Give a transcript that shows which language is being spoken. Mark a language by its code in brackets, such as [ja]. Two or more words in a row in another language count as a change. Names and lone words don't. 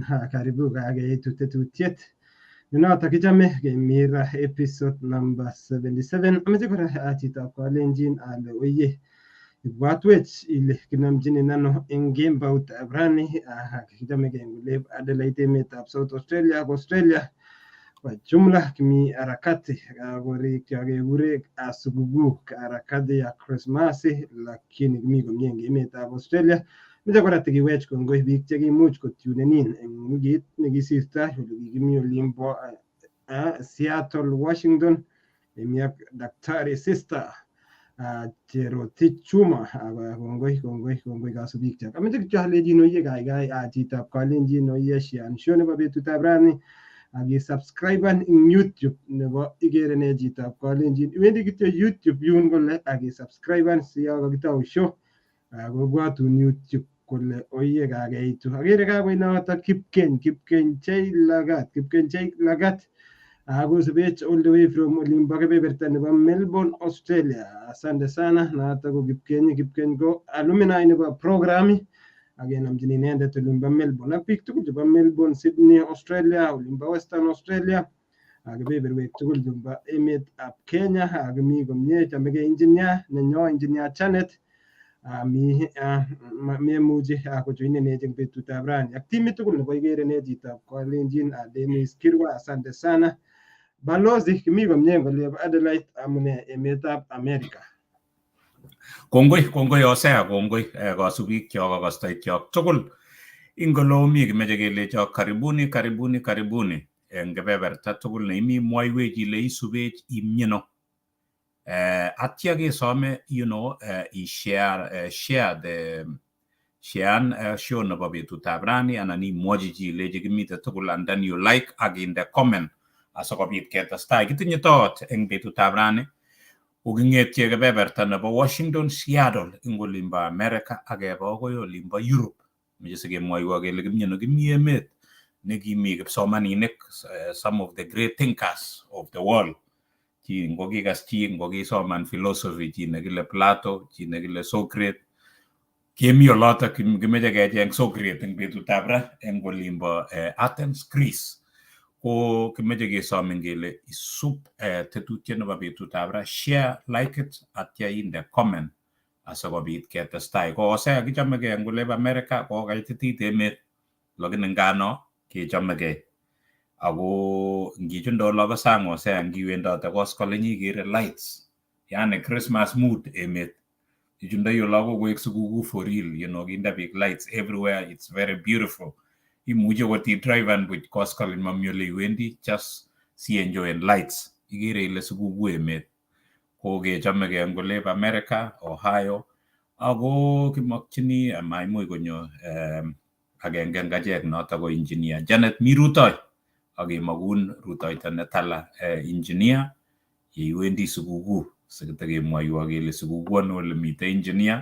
[kln] Karibu kakeitu tetutiet nenotok kichame kemir [en] episode number [kln] 77. Ameche kora chitab Kalenjin ale oye ibwatwech ile kinamchinin ano eng kemboutab rani. Kichame kengule Adelaide emetab South Australia ak Australia [sw] kwa jumla [kln] kimi harakati korik kekure [sw] sikukuu harakati ya Krismasi, lakini [kln] kimi komie eng emetab Australia. Meche kora tikiwech kongoi biik chekimuch kotunenin eng wikit nekisirtoi ole kikimi olimbo Seattle, Washington. Emi ak Daktari Sister Sharon Chepchumba. Kongoi kasubik chok. Ameche kityo alejin oye kaikai chitab Kalenjin oye shian show nebo betutab rani akisubscriben ing YouTube nebo Igerene chitab Kalenjin. Iwendi kityo YouTube yun kole akisubscriben si yo kakitau show kobwatun YouTube kole oye kakeitu. Agere kakoi notok Kipkeny Lagat akosubech [en] all the way from [kln] olimbo kebeberta nebo Melbourne, Australia. [sw] Asante sana. [kln] Notok ko Kipkeny ko alumni nebo programi akenamchin inendet olimbo Melbourne ak biik tugul chebo Melbourne, Sydney, Australia, olimbo Western Australia ak kebeberwek tugul chebo emetab Kenya. Akimi komie chamegei engineer nenyo engineer Janet memuchi kojoinenech eng betutab rani ak timit tugul nebo Igerene chitab Kalenjin. [sw] Dennis Kirwa, asante sana. [kln] Balozi kimi komie ngoleb Adelaide amune emetab America. Kongoi osea kongoi kasubik kyok ak kastoik kyok tugul ingolomi kimeche kelechok karibuni eng kebeberta tugul neimi mwoiwech ile isubech imyeno atya kesome share show nebo betutab rani anan imwochi chi ilechi kimite tugul [en] and then you like [kln] ak inde comment asikobit ketestai. Kitinye tot eng betutab rani uking'etie kebeberta nebo Washington, Seattle ing olimbo America ak keba akoi olimbo Europe. Meche sikemwoiwo kele kimyeno kimi emet nekimi kipsomaninik, [en] some of the great thinkers of the world. [kln] Chi ngokikas chi ngokisoman philosophy, chi nekile Plato, chi nekile Socrates. Kemi olotok kimeche kecheng Socrates eng betutab ra eng olimbo Athens, Greece. Ko kimeche kesomin kele isub tetutiet nebo betutab ra, share, [en] like it, [kln] atya inde comment asikobit ketestai. Ko osea kichamegei eng oleb America ko kaititit emet, lakini ngano kechamegei. Ako ngichundo olobo sang osea ngiwendote koskolen ikere lights, yani [en] Christmas mood [kln] emet. Ichundoi olobo koek sikukuu [en] for real, [kln] kinde [en] big lights everywhere. It's very beautiful. [kln] Imuche kot i-drive and buch koskolen mami ole iwendi, just si enjoyen lights. Ikere ile sikukuu emet. Ko kechamegei eng oleb America, Ohio, ako kimakchini maimuch konyo agenge eng achek notok ko engineer Janet mi rutoi akemakun rutoito netala engineer yeiwendi sikukuu sikitekemwoiwo kele sikukuu ano ole mitei engineer.